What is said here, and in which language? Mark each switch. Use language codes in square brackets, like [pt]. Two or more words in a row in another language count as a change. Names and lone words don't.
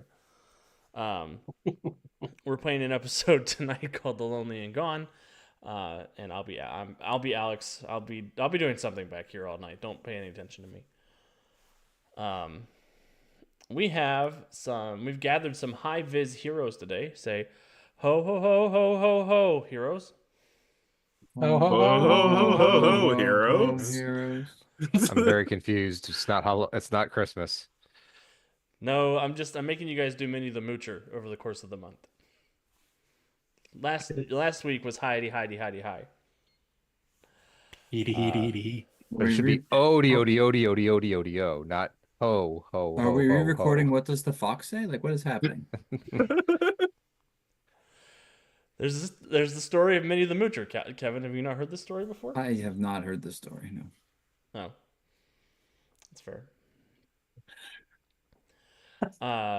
[en] Um, we're playing an episode tonight called "The Lonely and Gone," and I'll be Alex. I'll be doing something back here all night. Don't pay any attention to me. Um, we've gathered some high vis heroes today. Say, ho ho ho ho ho ho, heroes. Ho, ho, Ho ho, ho ho ho, ho ho. ho, heroes! Heroes. I'm very confused. It's not Christmas. No, I'm making you guys do Minnie the Moocher over the course of the month. Last week was Heidi Heidi Heidi Hi. Heedy, heedy, heedy, hee. But it should be Odie, Odie, Odie, Odie, Odie, Odie, O, not ho, ho, Are ho, we ho, re-recording? ho. What does the fox say? Like, what is happening? There's the story of Minnie the Moocher. Kevin, have you not heard this story before? I have not heard this story. No. No, that's fair. Uh,